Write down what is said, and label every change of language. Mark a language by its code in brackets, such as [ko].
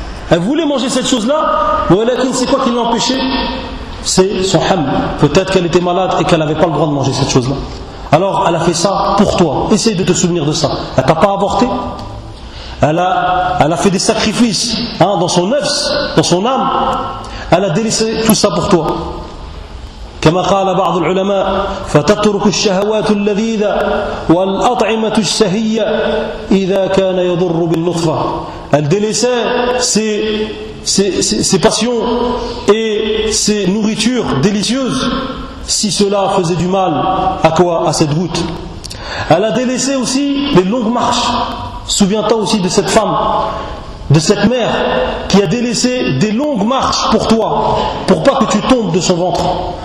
[fr] Elle voulait manger cette chose-là, mais elle a dit, c'est quoi qui l'empêchait? C'est son ham. Peut-être qu'elle était malade et qu'elle n'avait pas le droit de manger cette chose-là. Alors, elle a fait ça pour toi. Essaye de te souvenir de ça. Elle t'a pas avorté. Elle a fait des sacrifices dans son nefs, dans son âme. Elle a délaissé tout ça pour toi. [ar] كما قال بعض العلماء فتترك الشهوات اللذيذة والأطعمة السهية إذا كان يضر بالنطفة. [fr] Elle délaissait ses passions et ses nourritures délicieuses si cela faisait du mal à quoi? À cette goutte. Elle a délaissé aussi les longues marches. Souviens-toi aussi de cette femme, de cette mère qui a délaissé des longues marches pour toi, pour pas que tu tombes de son ventre.